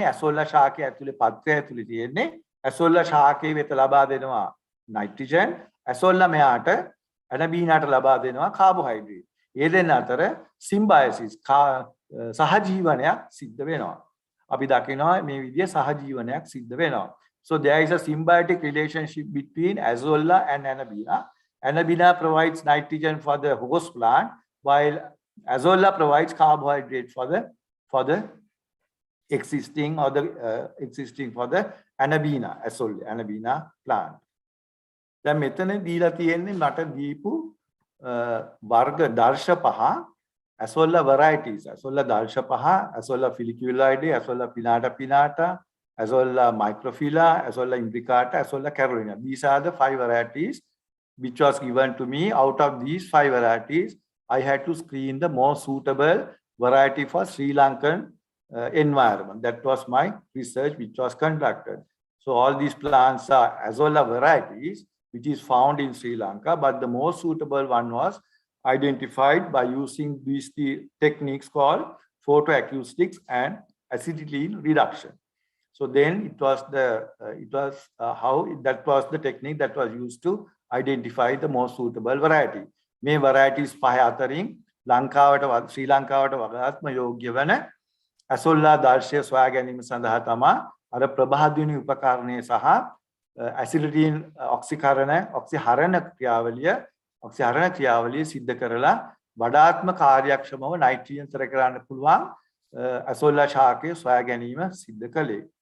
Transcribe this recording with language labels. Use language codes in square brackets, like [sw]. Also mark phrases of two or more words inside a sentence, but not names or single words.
[si] ඇසෝලා ශාකයේ ඇතුලේ පත්‍රය ඇතුලේ තියෙන්නේ ඇසෝලා ශාකයේ වෙත ලබා දෙනවා නයිට්‍රජන්. ඇසෝලා මෙයාට ඇනබීනාට ලබා දෙනවා කාබෝහයිඩ්‍රේට්. ඒ දෙන්න අතර සිම්බයසිස් සහජීවනයක් සිද්ධ වෙනවා. අපි දකිනවා මේ විදිය සහජීවනයක් සිද්ධ වෙනවා. [en] So there is a symbiotic relationship between Azola and Anabina. Anabina provides nitrogen for the host plant while Azola provides carbohydrate for the existing or the existing for the Anabaena, Azola, Anabaena plant. [si] දැන් මෙතන දීලා තියෙන්නේ මට දීපු වර්ග දර්ශ පහ [en] Azola varieties. [si] Azola දර්ශ පහ, [en] Azola folliculoides, Azola pinnata pinnata, Azola microphylla, Azola imbricata, Azola carolina. These are the 5 varieties which was given to me. Out of these 5 varieties, I had to screen the most suitable variety for Sri Lankan environment. That was my research which was conducted. So all these plants are Azola varieties which is found in Sri Lanka, but the most suitable one was identified by using these techniques called photoacoustics and acetylene reduction. So then it was the that was the technique that was used to identify the most suitable variety. May varieties [si] පහ අතරින් ලංකාවට ශ්‍රී ලංකාවට වඩාත්ම යෝග්‍ය වන Azola දර්ශය සොයා ගැනීම සඳහා තමයි අර ප්‍රභාදිනී උපකරණය සහ acetylene ඔක්සිහරණ ක්‍රියාවලිය සිද්ධ කරලා වඩාත්ම කාර්යක්ෂමව නයිට්‍රජන් තර කරන්න පුළුවන් Azola ශාකය සොයා ගැනීම සිද්ධ කළේ.